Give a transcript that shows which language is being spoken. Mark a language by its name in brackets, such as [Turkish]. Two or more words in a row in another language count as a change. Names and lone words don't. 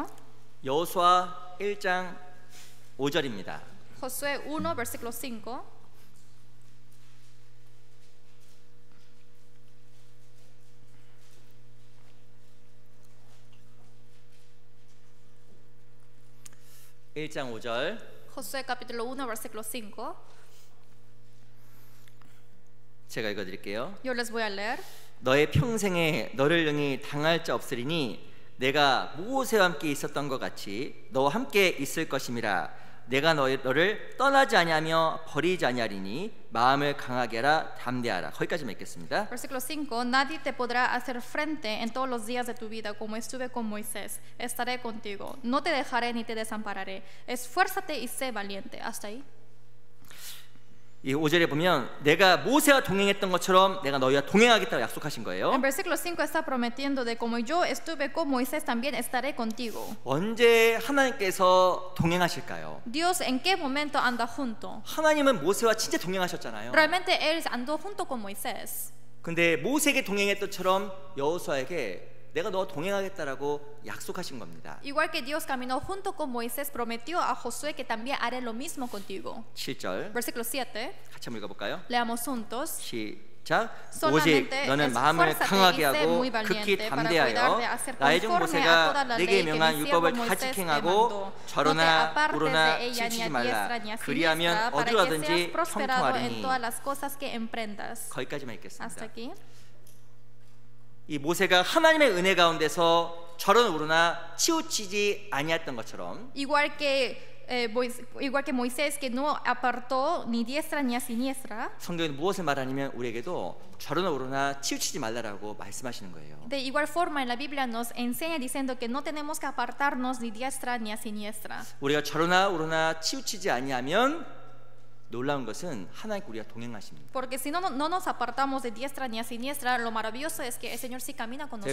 [Korean] 여호수아 1장 5절입니다. [Spanish] Josué 1, versículo 5. [Korean] 일장 5절 [Spanish] Josué capítulo 1, versículo 5. [Korean] 제가 읽어드릴게요. [Spanish] Yo les voy a leer. [Korean] 너의 평생에 너를 능히 당할 자 없으리니 내가 모세와 함께 있었던 것 같이 너와 함께 있을 것임이라. 내가 너를 떠나지 아니하며 버리지 아니하리니 마음을 강하게 하라 담대하라. 거기까지만 읽겠습니다. [Spanish] Versículo 5. Nadie te podrá hacer frente en todos los días de tu vida como estuve con Moisés. Estaré contigo. No te dejaré ni te desampararé. Esfuérzate y sé valiente. Hasta ahí. [Korean] 이 5절에 보면 내가 모세와 동행했던 것처럼 내가 너희와 동행하겠다고 약속하신 거예요. [Spanish] En versículo 5 está prometiendo de como yo estuve con Moisés también estaré contigo. [Korean] 언제 하나님께서 동행하실까요? [Spanish] Dios en qué momento anda junto. [Korean] 하나님은 모세와 진짜 동행하셨잖아요. [Spanish] Realmente él andó junto con Moisés. [Korean] 근데 모세에게 동행했던 것처럼 여호수아에게 내가 너와 동행하겠다라고 약속하신 겁니다. [Spanish] Igual que Dios caminó junto con Moisés, prometió a Josué que también haré lo mismo contigo. [Korean] 7절 [Spanish] Versículo 7. [Korean] 같이 한번 읽어볼까요? [Spanish] Leamos juntos. [Korean] 시작. 오직 [Spanish] Solamente [Korean] 너는 마음을 [Spanish] esfuérzate [Korean] 강하게 [Spanish] y sé [Korean] 하고 [Spanish] muy valiente [Korean] 극히 [Spanish] para [Korean] 담대하여 [Spanish] cuidar de hacer [Korean] 나의 종 [Spanish] conforme a toda [Korean] 모세가 [Spanish] la [Korean] 내게 [Spanish] ley que [Korean] 명한 [Spanish] mi [Korean] 율법을 [Spanish] siervo [Korean] 다 [Spanish] Moisés te [Korean] 지행하고 [Spanish] mandó. No te [Korean] 좌로나 [Spanish] apartes [Korean] 우로나 [Spanish] de ella ni [Korean] 치우치지 [Spanish] a [Korean] 말라. [Spanish] diestra ni a [Korean] 그리하면 [Spanish] siniestra para [Korean] 어디로 [Spanish] que [Korean] 가든지 [Spanish] seas prosperado en [Korean] 형통하리니. [Spanish] todas las cosas que emprendas. [Korean] 거기까지만 [Spanish] Hasta [Korean] 읽겠습니다. [Spanish] aquí. [Korean] 이 모세가 하나님의 은혜 가운데서 좌로나 우로나 치우치지 아니했던 것처럼 [Spanish] Igual que Moisés que no apartó ni diestra ni a siniestra. [Korean] 성경에 무엇을 말하냐면 우리에게도 좌로나 우로나 치우치지 말라라고 말씀하시는 거예요. [Spanish] De igual forma en la Biblia nos enseña diciendo que no tenemos que apartarnos ni diestra ni a siniestra. [Korean] 우리가 좌로나 우로나 치우치지 아니하면 놀라운 것은 하나님과 우리가 동행하십니다. [Spanish] Porque si no nos apartamos de diestra ni a siniestra, lo maravilloso es que el Señor sí camina con